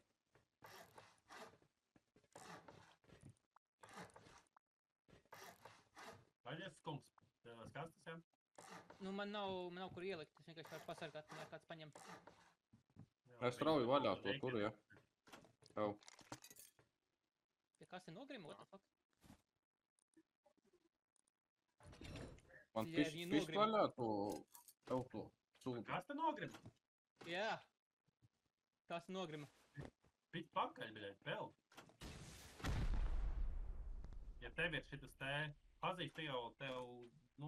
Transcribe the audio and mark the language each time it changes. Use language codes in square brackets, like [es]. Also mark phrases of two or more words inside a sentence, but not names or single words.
[lv] Vaļies, kungs. Tev kastas, jā? Nu, man nav kur ielikt, es vienkārši varu pasargāt, kamēr kāds paņem. Es rauju vaļā to tur, ja. Jau. Ja kaste nogrima, [en] what the fuck? [lv] Man Jā, pis viņi nogrima. vaļā to, tev to sūdu. Kas te nogrima? Jā. Kaste nogrima. Pits pakaļ, bļaļ, vēl. Ja tev ir šitas te, pazīsti jau tev, nu,